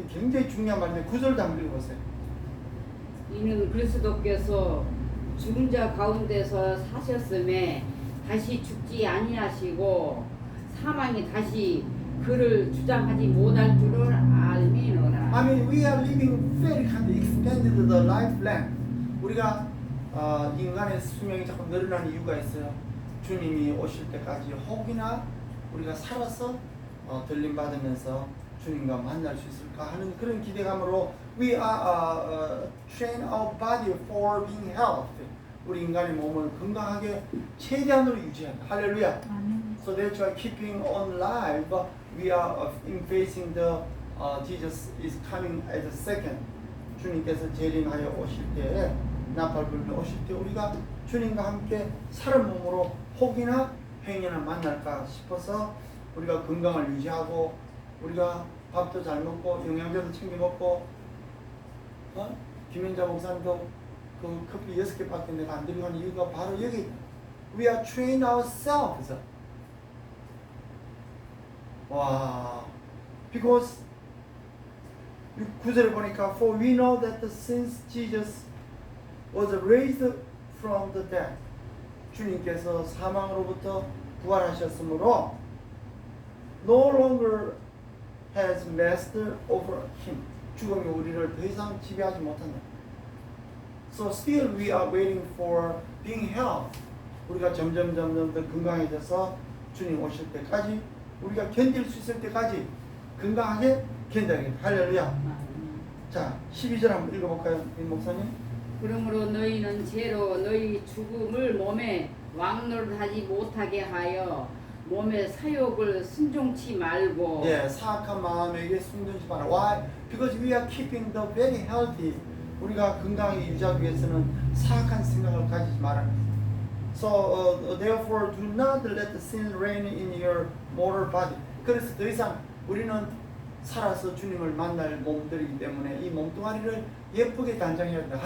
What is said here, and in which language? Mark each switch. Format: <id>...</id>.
<ko>굉장히 중요한 말인데 9절도 한번 읽어보세요. 이는 그리스도께서 죽은 자 가운데서 사셨음에 다시 죽지 아니하시고 사망이 다시 그를 주장하지 못할 줄을 알미노라.</ko> <en>I mean, we are living very kind of expanded the life length.</en> <ko>우리가 인간의 수명이 자꾸 늘어나는 이유가 있어요. 주님이 오실 때까지 혹이나 우리가 살아서 들림 받으면서 주님과 만날 수 있을까 하는 그런 기대감으로</ko> <en>we are train our body for being healthy.</en> <ko>우리 인간의 몸을 건강하게 최대한으로 유지한다. 할렐루야. 아멘.</ko> <en>So that's why keeping on life, we are in facing the Jesus is coming as a second.</en> <ko>주님께서 재림하여 오실 때, 나팔 불며 오실 때 우리가 주님과 함께 사는 몸으로 혹이나 행여나 만날까 싶어서 우리가 건강을 유지하고 우리가 밥도 잘 먹고 영양제도 챙겨 먹고 김현자 목사님도 그 커피 6개밖에 내가 안 들고 하는 이유가 바로 여기</ko> <en>we are trained ourselves. 와, because</en> <ko>9절에 보니까</ko> <en>for we know that since Jesus was raised from the dead,</en> <ko>주님께서 사망으로부터 부활하셨으므로</ko> <en>no longer has master over him.</en> <ko>죽음이 우리를 더 이상 지배하지 못한다.</ko> <en>So still we are waiting for being healed.</en> <ko>우리가 점점 더 건강해져서 주님 오실 때까지 우리가 견딜 수 있을 때까지 건강하게 견뎌야겠다. 할렐루야. 자, 12절 한번 읽어볼까요, 임 목사님? 그러므로 너희는 죄로 너희 죽음을 몸에 왕노릇하지 못하게 하여 몸의 사욕을 순종치 말고. 예, 사악한 마음에게 순종치 마라.</ko> <en>Why? Because we are keeping the very healthy.</en> <ko>우리가 건강히 유지하기 위해서는 사악한 생각을 가지지 말아야 합니다.</ko> <en>So therefore do not let the sin reign in your mortal body.</en> <ko>그래서 더 이상 우리는 살아서 주님을 만날 몸들이기 때문에 이 몸뚱아리를 예쁘게 단장해야 된다.</ko>